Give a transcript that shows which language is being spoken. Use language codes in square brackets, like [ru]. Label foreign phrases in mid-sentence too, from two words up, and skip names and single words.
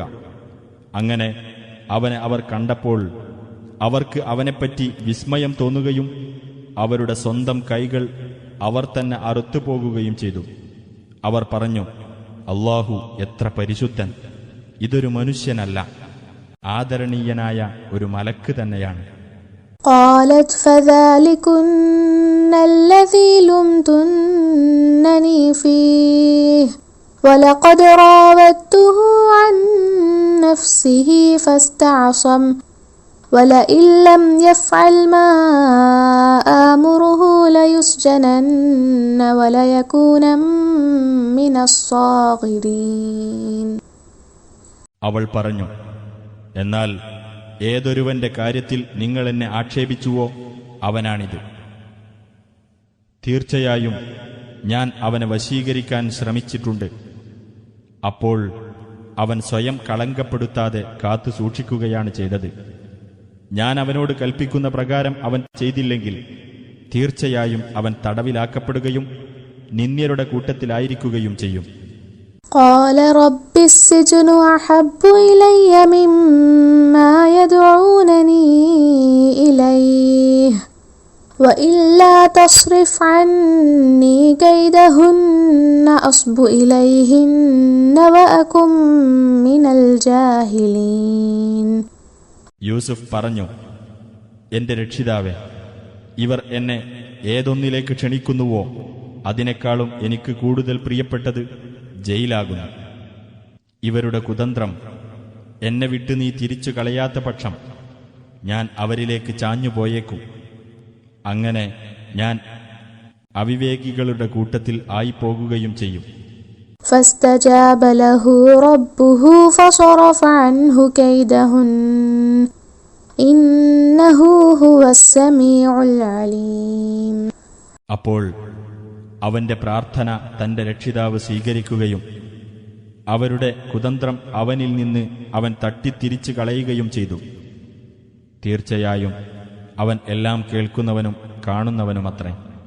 [ml] അങ്ങനെ അവനെ അവർ കണ്ടപ്പോൾ അവർക്ക് അവനെപ്പറ്റി വിസ്മയം തോന്നുകയും അവരുടെ സ്വന്തം കൈകൾ അവർ തന്നെ അറുത്തുപോകുകയും ചെയ്തു. അവർ പറഞ്ഞു, അല്ലാഹു എത്ര പരിശുദ്ധൻ! ഇതൊരു മനുഷ്യനല്ല, ആദരണീയനായ ഒരു മലക്ക് തന്നെയാണ്. [ar] قالت فذلكن الذي لمتنني فيه ولقد راودته عن نفسه فاستعصم ولئن لم يفعل ما آمره ليسجنن وليكونا من الصاغرين. [ml] അവൾ പറഞ്ഞു, എന്നാൽ ഏതൊരുവന്റെ കാര്യത്തിൽ നിങ്ങൾ എന്നെ ആക്ഷേപിച്ചുവോ അവനാണിത്. തീർച്ചയായും ഞാൻ അവനെ വശീകരിക്കാൻ ശ്രമിച്ചിട്ടുണ്ട്. അപ്പോൾ അവൻ സ്വയം കളങ്കപ്പെടുത്താതെ കാത്തു സൂക്ഷിക്കുകയാണ് ചെയ്തത്. ഞാൻ അവനോട് കൽപ്പിക്കുന്ന പ്രകാരം അവൻ ചെയ്തില്ലെങ്കിൽ തീർച്ചയായും അവൻ തടവിലാക്കപ്പെടുകയും നിന്ദ്യരുടെ കൂട്ടത്തിലായിരിക്കുകയും ചെയ്യും. [ar] قال رب السجن أحب إلي مما يدعونني إليه وإلا تصرف عني كيدهن أصب إليهن وأكن من الجاهلين. [ml] യൂസുഫ് പറഞ്ഞു, എന്റെ രക്ഷിതാവേ, ഇവർ എന്നെ ഏതൊന്നിലേക്ക് ക്ഷണിക്കുന്നുവോ അതിനേക്കാളും എനിക്ക് കൂടുതൽ പ്രിയപ്പെട്ടത് ജയിലാകുന്നു. ഇവരുടെ കുതന്ത്രം എന്നെ വിട്ട് നീ തിരിച്ചു കളയാത്ത പക്ഷം ഞാൻ അവരിലേക്ക് ചാഞ്ഞുപോയേക്കും. അങ്ങനെ ഞാൻ അവിവേകികളുടെ കൂട്ടത്തിൽ ആയിപ്പോകുകയും ചെയ്യും. [ar] فاستجاب له ربه فصرف عنه كيدهن إنه هو السميع العليم. [ml] അപ്പോൾ അവന്റെ പ്രാർത്ഥന തന്റെ രക്ഷിതാവ് സ്വീകരിക്കുകയും അവരുടെ കുതന്ത്രം അവനിൽ നിന്ന് അവൻ തട്ടിത്തിരിച്ചു കളയുകയും ചെയ്തു. തീർച്ചയായും അവൻ എല്ലാം കേൾക്കുന്നവനും കാണുന്നവനുമത്രേ.